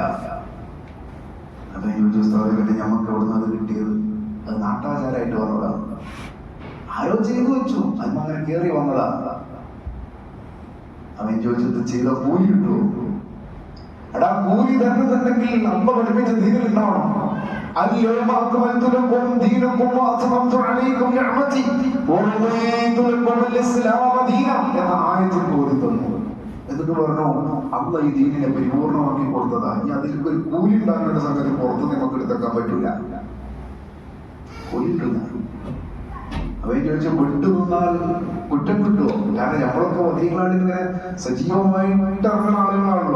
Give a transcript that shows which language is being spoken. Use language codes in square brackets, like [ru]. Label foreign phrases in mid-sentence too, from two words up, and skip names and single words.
[ml] അപ്പൊ യോജിസ്ഥാപിക്കട്ടെ, ഞമ്മക്ക് എവിടെ നിന്ന് അത് കിട്ടിയത്? അത് നാട്ടാചാരമായിട്ട് വന്നതാണ്. ആരോ ചെയ്തു വെച്ചു, അതിന് അങ്ങനെ കയറി വന്നതാ. അവൻ ചോദിച്ചത് ചെയ്ത കൂലി കിട്ടുമോ? എടാ, കൂലി തരുന്നുണ്ടെങ്കിൽ നമ്മ പഠിപ്പിച്ച ദീനിൽ ഉണ്ടാവണം. [ar] اليوم أكملت لكم دينكم وأتممت عليكم نعمتي ورضيت لكم الإسلام دينا [ml] എന്ന ആയത്തിൽ കൂലി തന്നു. എന്നിട്ട് പറഞ്ഞു, അല്ലാഹ് ഈ ദീനിനെ പരിപൂർണമാക്കി കൊടുത്തതാ. ഇനി അതിലേക്ക് ഒരു കൂലി ഉണ്ടാകേണ്ട സംഗതി പുറത്ത് നമുക്ക് എടുത്തേക്കാൻ പറ്റൂല. കൂലി കിട്ടുന്ന അവൻ ചോദിച്ചു, വിട്ടു നിന്നാൽ കുറ്റം കിട്ടുമോ? കാരണം നമ്മളൊക്കെ ബദരീങ്ങളാണ്, ഇങ്ങനെ സജീവമായിട്ട് ഇറങ്ങുന്ന ആളുകളാണല്ലോ.